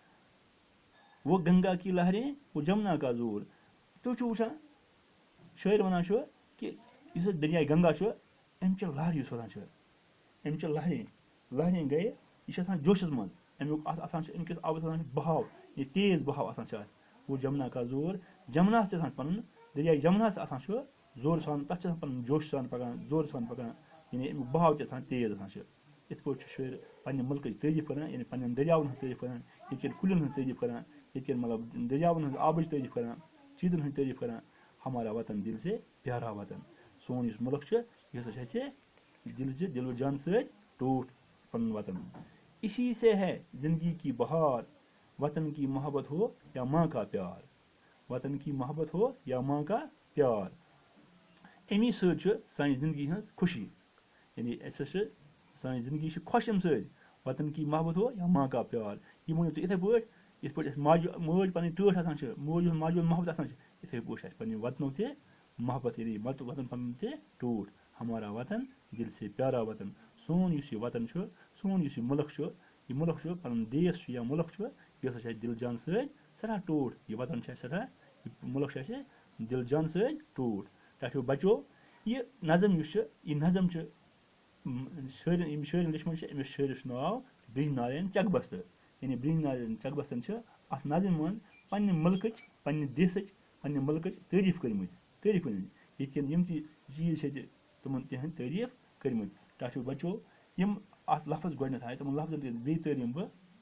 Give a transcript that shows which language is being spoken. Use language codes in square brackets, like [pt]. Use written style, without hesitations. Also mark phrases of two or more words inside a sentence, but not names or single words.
[ur] وہ گنگا کی لہریں وہ جمنا کا زور [ks] تُہۍ چھِو وٕچھان شٲعر وَنان چھُ کہِ یُس اَسہِ دریاے گنگا چھُ اَمہِ چہِ لہرِ یُس وَنان چھُ اَمہِ چہِ لہریں گٔے یہِ چھِ آسان جوشَس منٛز اَمیُک اَتھ آسان چھُ اَمہِ کِس آبَس آسان چھُ بہاو یہِ تیز بہاو آسان چھُ اَتھ [ur] وہ جمنا کا زور [ks] جمناہَس تہِ آسان پَنُن دریاے جمناہَس آسان چھُ زورٕ سان تَتھ چھِ آسان پَنُن جوش سان پَکان زورٕ سان پَکان یعنی اَمیُک بہاو تہِ آسان تیز آسان چھُ یِتھ پٲٹھۍ چھُ شٲعر پنٛنہِ مُلکٕچ تعریٖف کران یعنی پنٛنٮ۪ن دٔریاوَن ہٕنٛز تعریٖف کران ییٚتہِ کٮ۪ن کُلٮ۪ن ہٕنٛز تعریٖف کران ییٚتہِ کٮ۪ن مطلب دٔریاوَن ہٕنٛز آبٕچ تعریٖف کران چیٖزَن ہٕنٛز تعریٖف کران ہمارا [ur] وطن دل سے پیارا [ks] وطن سون یُس مُلک چھُ یہِ ہسا چھُ اَسہِ دِل و جان سۭتۍ ٹوٹھ پَنُن [ur] وطن اسی سے ہے زندگی کی بہار وطن کی محبت ہو یا ماں کا پیار وطن کی محبت ہو یا ماں کا پیار [ks] امی سۭتۍ چھُ سانہِ زندگی ہٕنٛز خوشی یعنی اَسہِ چھِ سانہِ زندگی چھِ خۄش اَمہِ سۭتۍ [ur] وطن کی محبت ہو یا ماں کا [ks] پیار یہِ ؤنِو تُہۍ یِتھَے پٲٹھۍ یِتھ پٲٹھۍ اَسہِ مٲج پَنٕنۍ ٹٲٹھ آسان چھِ ماجہِ ہُنٛد محبت آسان چھِ یِتھَے پٲٹھۍ چھِ اَسہِ پنٛنہِ وطنُک تہِ محبت یعنی وطن پَنُن تہِ ٹوٹھ [ur] ہمارا وطن دل سے پیارا [ks] وطن سون یُس یہِ وطن چھُ سون یُس یہِ مُلک چھُ پَنُن دیس چھُ یا مُلک چھُ یہِ ہسا چھُ اَسہِ دِل جان سۭتۍ سٮ۪ٹھاہ ٹوٹھ یہِ وطن چھُ اَسہِ سٮ۪ٹھاہ یہِ مُلک چھُ اَسہِ دِل جان سۭتۍ ٹوٹھ ٹاٹھیو بَچو یہِ نظم یُس چھُ یہِ نظم چھُ ییٚمہِ شٲعرَن لیٚچھمٕژ چھِ أمِس شٲعرَس چھُ ناو برٛنٛج نارین چکبستہٕ یعنی برٛنٛج نارین چکبستن چھِ اَتھ نظمہِ منٛز پنٛنہِ مُلکٕچ پنٛنہِ دیسٕچ پنٛنہِ مُلکٕچ تعریٖف کٔرمٕتۍ ییٚتہِ کٮ۪ن یِم تہِ چیٖز چھِ ییٚتہِ تِمن تِہنٛدۍ تعریٖف کٔرمٕتۍ ٹاٹھیو بَچو یِم اَتھ لفظ گۄڈنٮ۪تھ آیہِ تِمن لفظن دِتھ بیٚیہِ تعلیٖم بہٕ